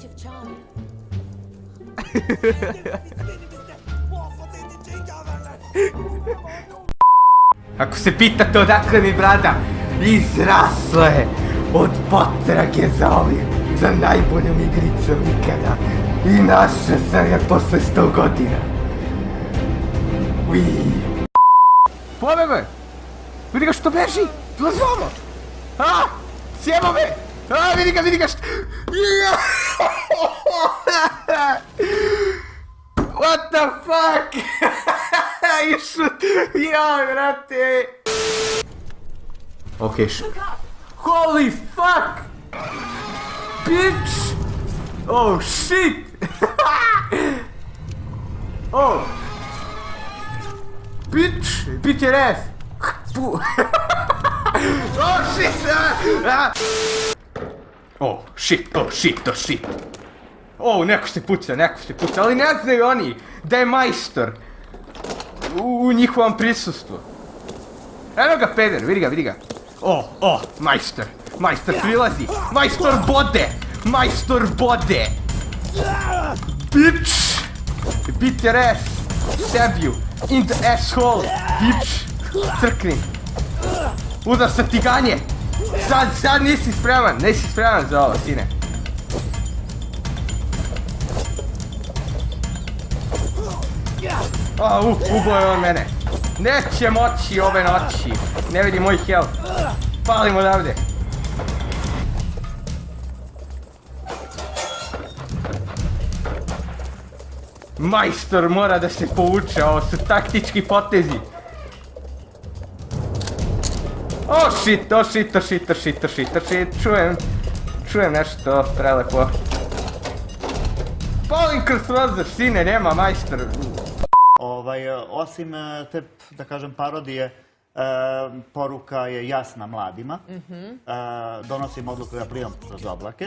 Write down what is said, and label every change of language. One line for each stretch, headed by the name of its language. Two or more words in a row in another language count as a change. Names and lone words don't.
Serbian: Ako se pitate odakle mi brada, izrasla je od potrage za najboljom igricom ikada. I našao sam je posle 100 godina. Pobegao! Vidi ga što beži! Dolazi ovo! Sjebo me! Vidi ga što...
English: What the fuck?
Serbian: Ja, brate! Okej,
English: holy fuck! Bitch! Oh shit! Oh! Bitch! Beat your ass! Oh shit! Oh shit!
Serbian: Oh, neko se puca, ali ne znaju oni da je majstor u njihovom prisustvu. Eno ga peder, vidi ga. Oh, majstor prilazi, majstor bode.
English: Bitch! Beat your ass, stab you, in the asshole, bitch!
Serbian: Crkni. Udar sa tiganje. Sad nisi spreman za ovo, sine. Ubo je on mene. Neće moći ove noći. Ne vidi moj health. Palim odavde. Majstor mora da se povuče, ovo su taktički potezi.
English: Oh shit, oh shit, oh shit, oh shit, oh shit, oh shit,
Serbian: čujem nešto prelepo. Palim kroz prozor, sine, nema majstor. Osim te, da kažem, parodije, poruka je jasna mladima. Donosim odluku da plivam kroz oblake.